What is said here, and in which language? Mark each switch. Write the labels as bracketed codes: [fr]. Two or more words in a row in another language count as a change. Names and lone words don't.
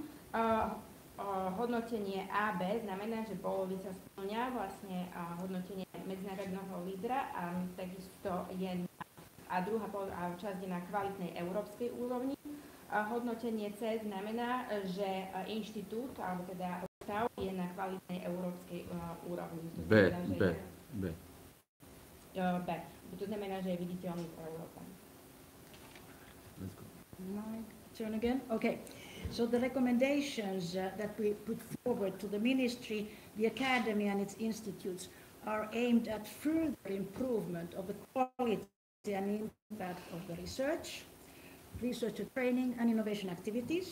[sk] Hodnotenie AB znamená, že polovica spĺňa vlastne hodnotenie medzinárodného lídra a takisto je a druhá časť je na kvalitnej európskej úrovni. Hodnotenie C znamená, že inštitút, alebo teda ústav je na kvalitnej európskej úrovni. B. To znamená, že je viditeľný v Európe. [en] My turn again? Okay. So the recommendations that we put forward to the Ministry, the Academy and its institutes are aimed at further improvement of the quality and impact of the research training and innovation activities.